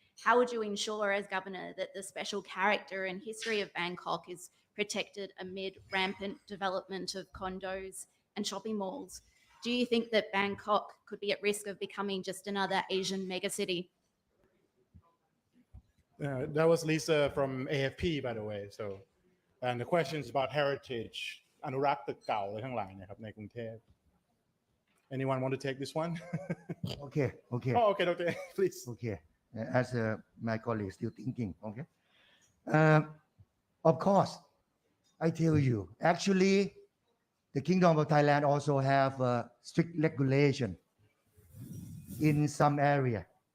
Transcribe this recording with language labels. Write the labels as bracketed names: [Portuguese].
[English] How would you ensure as governor that the special character and history of Bangkok is protected amid rampant development of condos and shopping malls? Do you think that Bangkok could be at risk of becoming just another Asian megacity? That was Lisa from AFP, by the way. So, and the question is about heritage [Thai] อนุรักษ์ตึกเก่าอะไรทั้งหลายนะครับในกรุงเทพ [English] Anyone want to take this one? Okay. Oh, okay, please. Okay. As my colleague still thinking. Okay. Of course, I tell you, actually, the Kingdom of Thailand also have strict regulation in some area.